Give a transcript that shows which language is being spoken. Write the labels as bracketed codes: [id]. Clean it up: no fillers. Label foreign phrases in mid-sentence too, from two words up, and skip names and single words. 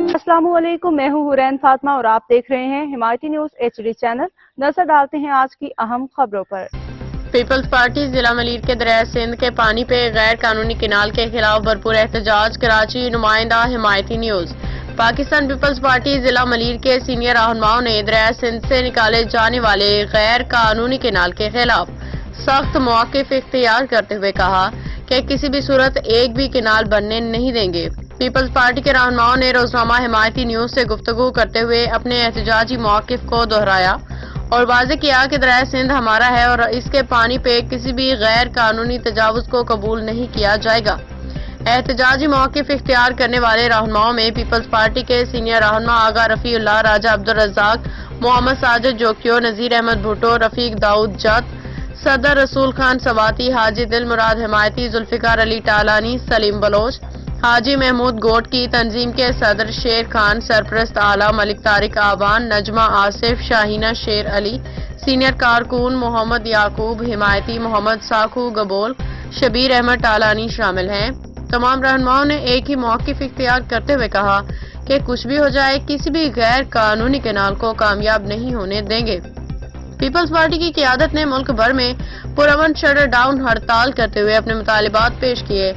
[ur] السلام علیکم، میں ہوں حورین فاطمہ اور آپ دیکھ رہے ہیں حمایتی نیوز HD چینل. نظر ڈالتے ہیں آج کی اہم خبروں پر. پیپلز پارٹی ضلع ملیر کے دریائے سندھ کے پانی پہ غیر قانونی کینال کے خلاف بھرپور احتجاج. کراچی نمائندہ حمایتی نیوز. پاکستان پیپلز پارٹی ضلع ملیر کے سینئر رہنماؤں نے دریائے سندھ سے نکالے جانے والے غیر قانونی کینال کے خلاف سخت موقف اختیار کرتے ہوئے کہا کہ کسی بھی صورت ایک بھی کینال بننے نہیں دیں گے. پیپلز پارٹی کے رہنماؤں نے روزنامہ حمایتی نیوز سے گفتگو کرتے ہوئے اپنے احتجاجی موقف کو دہرایا اور واضح کیا کہ دریائے سندھ ہمارا ہے اور اس کے پانی پہ کسی بھی غیر قانونی تجاوز کو قبول نہیں کیا جائے گا. احتجاجی موقف اختیار کرنے والے رہنماؤں میں پیپلز پارٹی کے سینئر رہنما آغا رفیع اللہ، راجہ عبدالرزاق, محمد ساجد جوکھیو، نذیر احمد بھٹو، رفیق داؤد جت، صدر رسول خان سواتی، حاجی دل مراد حمایتی، ذوالفقار علی ٹالانی، سلیم بلوچ، حاجی محمود گوٹھ کی تنظیم کے صدر شیر خان، سرپرست اعلیٰ ملک طارق اعوان، نجمہ آصف، شاہینہ شیر علی، سینئر کارکن محمد یعقوب حمایتی، محمد ساکھو گبول، شبیر احمد ٹالانی شامل ہیں. تمام رہنماؤں نے ایک ہی موقف اختیار کرتے ہوئے کہا کہ کچھ بھی ہو جائے کسی بھی غیر قانونی کینال کو کامیاب نہیں ہونے دیں گے. پیپلز پارٹی کی قیادت نے ملک بھر میں پرامن شٹر ڈاؤن ہڑتال کرتے ہوئے اپنے مطالبات پیش کیے.